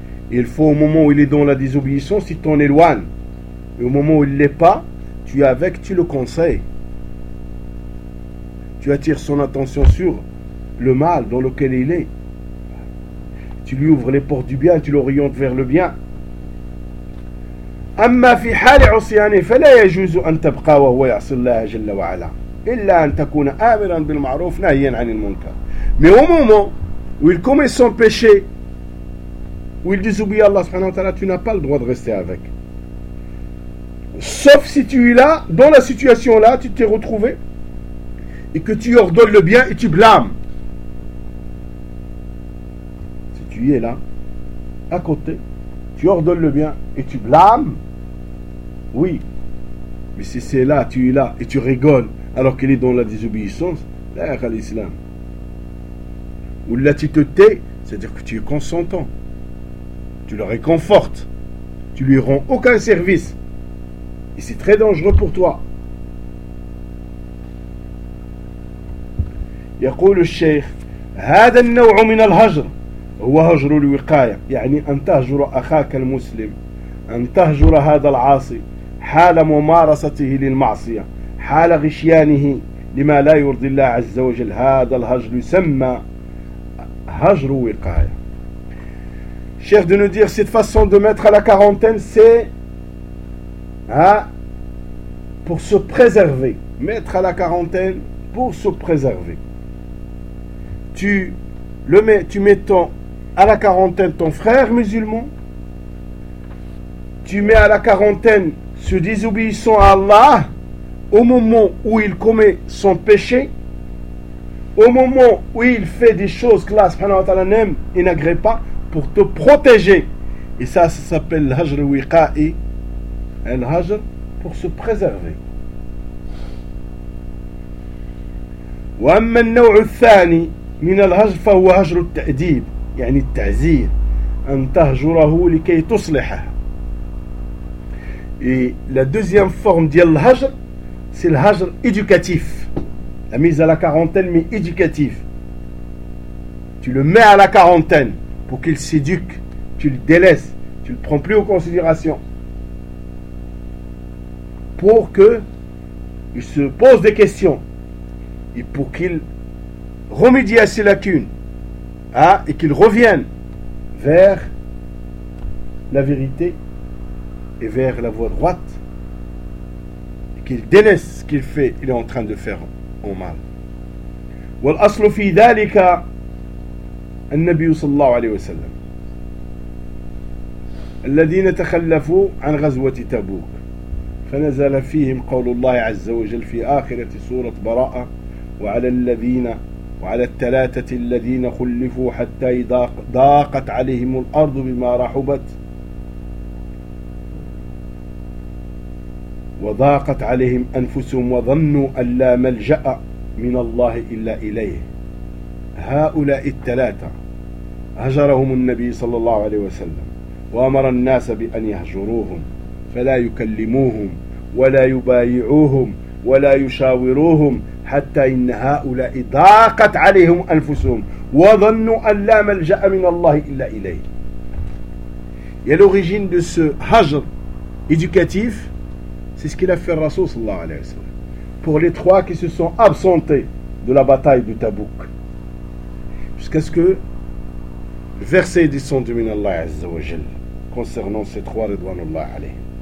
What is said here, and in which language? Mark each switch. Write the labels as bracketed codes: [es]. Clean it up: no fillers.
[fr] Il faut au moment où il est dans la désobéissance, il t'en éloigne. Et au moment où il ne l'est pas, tu es avec, tu le conseilles. Tu attires son attention sur le mal dans lequel il est. Tu lui ouvres les portes du bien, tu l'orientes vers le bien. [ar] أما في حال عصيانه فلا يجوز أن تبقى وهو يعصي الله جل وعلا إلا أن تكون آمرا بالمعروف نهيا عن المنكر. [fr] Mais au moment où il commet son péché, où il désobéit à Allah subhanahu wa ta'ala, tu n'as pas le droit de rester avec. Sauf si tu es là, dans la situation là, tu t'es retrouvé, et que tu ordonnes le bien et tu blâmes. Si tu y es là, à côté, tu ordonnes le bien et tu blâmes, oui. Mais si c'est là, tu es là et tu rigoles, alors qu'il est dans la désobéissance, là, à l'islam. Ou là, tu te tais, c'est-à-dire que tu es consentant. Tu le réconfortes. Tu lui rends aucun service. Et c'est très dangereux pour toi. [ar] يقول الشيخ هذا النوع من الهجر هو هجر الوقاية يعني أن تهجر أخاك المسلم أن تهجر هذا العاصي حال ممارسته للمعصية حال غشيانه لما لا يرضي الله عز وجل هذا الهجر يسمى هجر وقاية. [fr] Chef de nous dire cette façon de mettre à la quarantaine, c'est pour se préserver. Mettre à la quarantaine pour se préserver. Tu mets à la quarantaine ton frère musulman. Tu mets à la quarantaine ce désobéissant à Allah au moment où il commet son péché. Au moment où il fait des choses que Allah subhanahu wa ta'ala n'aime et n'agrée pas. Pour te protéger. Et ça, ça s'appelle l'hajr wiqa'i. L'hajr pour se préserver. [ar] واما النوع الثاني من الهجر فهو هجر التأديب يعني التعزير ان تهجره لكي تصلحه. [fr] Et la deuxième forme de l'hajr, c'est l'hajr éducatif. La mise à la quarantaine, mais éducatif. Tu le mets à la quarantaine. Pour qu'il s'éduque, tu le délaisses, tu ne le prends plus en considération. Pour qu'il se pose des questions et pour qu'il remédie à ses lacunes et qu'il revienne vers la vérité et vers la voie droite. Et qu'il délaisse ce qu'il fait, il est en train de faire au mal. [ar] Wal aslu fi dhalika. النبي صلى الله عليه وسلم الذين تخلفوا عن غزوة تبوك فنزل فيهم قول الله عز وجل في آخرة سورة براءة وعلى الذين وعلى الثلاثة الذين خلفوا حتى ضاقت عليهم الأرض بما رحبت وضاقت عليهم أنفسهم وظنوا أن لا ملجأ من الله إلا إليه هؤلاء الثلاثة هجرهم النبي صلى الله عليه وسلم وأمر الناس بأن يهجروهم فلا يكلموهم ولا يبايعوهم ولا يشاوروهم حتى إن هؤلاء ضاقت عليهم أنفسهم وظنوا أن لا ملجأ من الله إلا إليه. [fr] Et l'origine de ce hajr éducatif, C'est ce qu'il a fait Rasoul sallallahu alayhi wa sallam. Pour les trois qui se sont absentés de la bataille de Tabouk. Jusqu'à ce que le verset est descendu [ar] min Allah azza wa jal [fr] concernant ces trois ridwanullah alayhi.